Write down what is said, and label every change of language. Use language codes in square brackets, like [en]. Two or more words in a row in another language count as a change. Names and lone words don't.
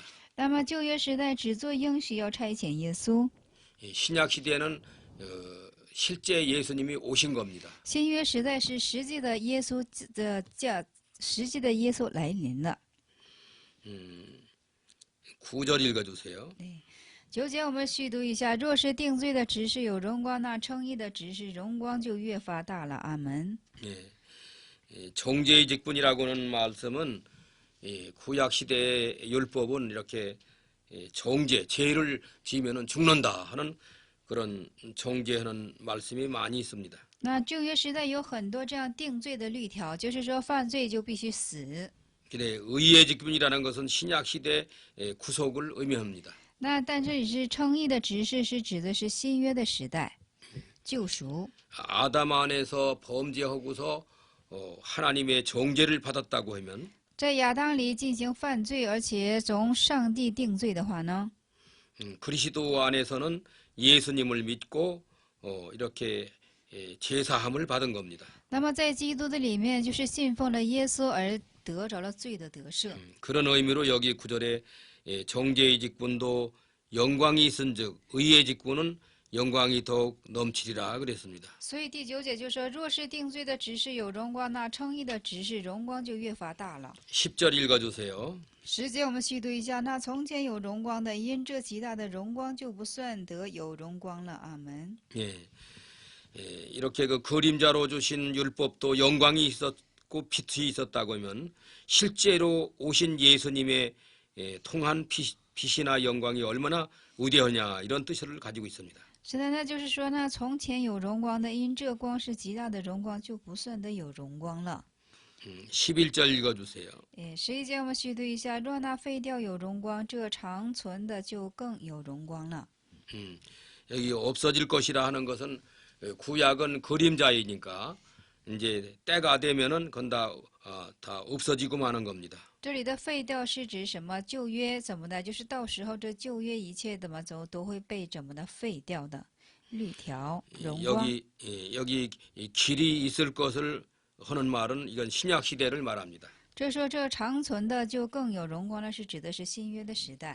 [zh] 那么旧约时代只做应许要差遣耶稣， [ko] 신약 시대는 실제 예수님이 오신 겁니다. [zh] 新约时代是实际的耶稣实际的耶稣来临了。 [ko] 9절 읽어주세요. [zh] 9 节我们续读一下：若是定罪的执事有荣光，那称义的执事荣光就越发大了。阿门。 [ko] 정죄의 직분이라고는 말씀은 구약 시대의 율법은 이렇게 정죄, 죄를 지으면 죽는다 하는 그런 정죄하는 말씀이 많이 있습니다. [zh] 那旧约时代有很多这样定罪的律条，就是说犯罪就必须死。 [ko] 근데 의의 직분이라는 것은 신약 시대의 구속을 의미합니다. [zh] 那但这里是称义的执事，是指的是新约的时代，救赎。 [ko] 아담 안에서 범죄하고서 하나님의 정죄를 받았다고 하면 [zh] 在亚当里进行犯罪，而且从上帝定罪的话呢， [ko] 그리스도 안에서는 예수님을 믿고 이렇게 제사함을 받은 겁니다. [zh] 那么在基督的里面，就是信奉了耶稣而得着了罪的得赦。 [ko] 그런 의미로 여기 9절에 정죄의 직분도 영광이 있은즉 의의 직분은 영광이 더욱 넘치리라 그랬습니다. [zh] 所以第9节就说：若是定罪的执事有荣光，那称义的执事荣光就越发大了。 [ko] 10절 읽어주세요. [zh] 10 节我们续读一下：那从前有荣光的，因这极大的荣光，就不算得有荣光了。阿门。 [ko] 이렇게 그 그림자로 주신 율법도 영광이 있었고 빛이 있었다고 하면 실제로 오신 예수님의 통한 빛이나 영광이 얼마나 위대하냐 이런 뜻을 가지고 있습니다. [zh] 是的，那就是说呢，从前有荣光的，因这光是极大的荣光，就不算得有荣光了。 [ko] 11절 읽어주세요. [zh] 11 节我们续读一下：若那废掉有荣光，这长存的就更有荣光了。 [ko] 여기 없어질 것이라 하는 것은 구약은 그림자이니까 이제 때가 되면은 그건 다 없어지고 마는 겁니다. [zh] 这里的废掉是指什么？旧约怎么的？就是到时候这旧约一切怎么走都会被怎么的废掉的。律条荣光。 [ko] 여기 이 길이 있을 것을 하는 말은 이건 신약 시대를 말합니다. [zh] 这说这长存的就更有荣光了，是指的是新约的时代。